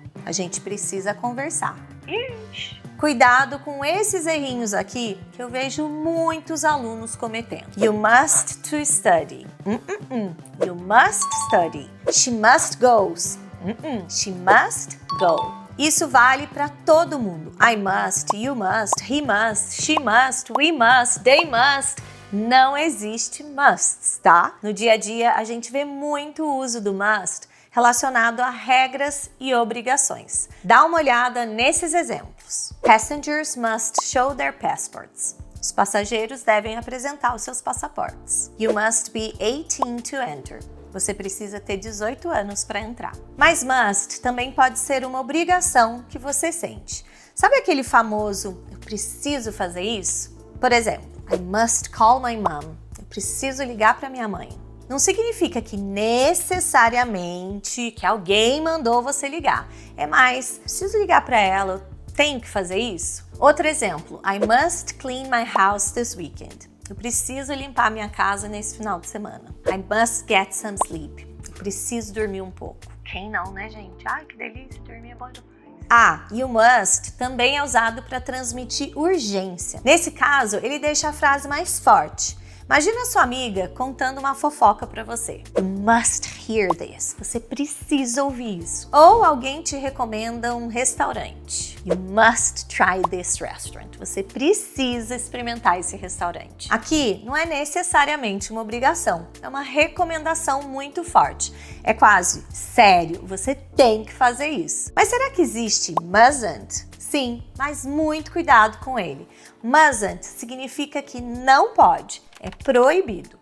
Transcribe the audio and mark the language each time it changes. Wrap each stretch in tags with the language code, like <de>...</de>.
<pt>A gente precisa conversar. Cuidado com esses errinhos aqui que eu vejo muitos alunos cometendo.</pt> <en>You must to study. You must study. She must goes. She must go.</en> <pt>Isso vale para todo mundo.</pt> <en>I must, you must, he must, she must, we must, they must.</en> <pt>Não existe musts, tá? No dia a dia, a gente vê muito o uso do must relacionado a regras e obrigações. Dá uma olhada nesses exemplos.</pt> <en>Passengers must show their passports.</en> <pt>Os passageiros devem apresentar os seus passaportes.</pt> <en>You must be 18 to enter.</en> <pt>Você precisa ter 18 anos para entrar. Mas must também pode ser uma obrigação que você sente. Sabe aquele famoso, eu preciso fazer isso? Por exemplo,</pt> <en>I must call my mom.</en> <pt>Eu preciso ligar para minha mãe. Não significa que necessariamente que alguém mandou você ligar. É mais, preciso ligar para ela, eu tenho que fazer isso? Outro exemplo,</pt> <en>I must clean my house this weekend.</en> <pt>Eu preciso limpar minha casa nesse final de semana.</pt> <en>I must get some sleep.</en> <pt>Eu preciso dormir um pouco. Quem não, né, gente? Ai, que delícia, dormir é bom demais. E o must também é usado para transmitir urgência. Nesse caso, ele deixa a frase mais forte. Imagina a sua amiga contando uma fofoca para você.</pt> <en>You must hear this.</en> <pt>Você precisa ouvir isso. Ou alguém te recomenda um restaurante.</pt> <en>You must try this restaurant.</en> <pt>Você precisa experimentar esse restaurante. Aqui não é necessariamente uma obrigação. É uma recomendação muito forte. É quase sério. Você tem que fazer isso. Mas será que existe mustn't? Sim, mas muito cuidado com ele. Mustn't significa que não pode. É proibido.</pt>